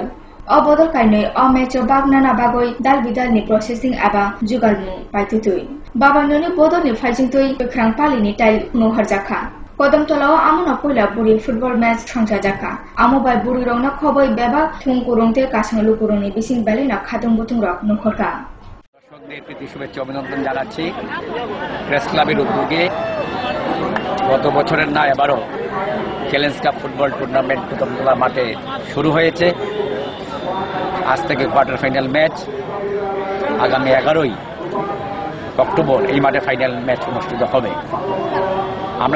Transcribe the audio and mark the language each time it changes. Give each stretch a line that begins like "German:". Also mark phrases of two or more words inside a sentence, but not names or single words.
Kok Borok: Obodol kainoi omecho bagnana bagoi dal bidal ni processing aba jugalmu paitutui baba noni bodol ni fighting tui krang pali ni tail no harjaka Kodamtola amuna poila buri
English: football match
Kok Borok: thangjaka amu bai buri rongna khoboi beba thungkurongte kasanglu kuroni bising balina khatung butung rok nukhorka
Bangla: দর্শকদের প্রীতি শুভেচ্ছা অভিনন্দন জানাচ্ছি প্রেস ক্লাবের উদ্যোগে গত বছরের না এবারও
English: challenge cup football tournament
Bangla: কোদমতলা মাঠে শুরু হয়েছে আজ থেকে
English: quarter final match
Bangla: আগামী 11ই অক্টোবর এই মাঠে
English: final match
Bangla: অনুষ্ঠিত হবে আমরা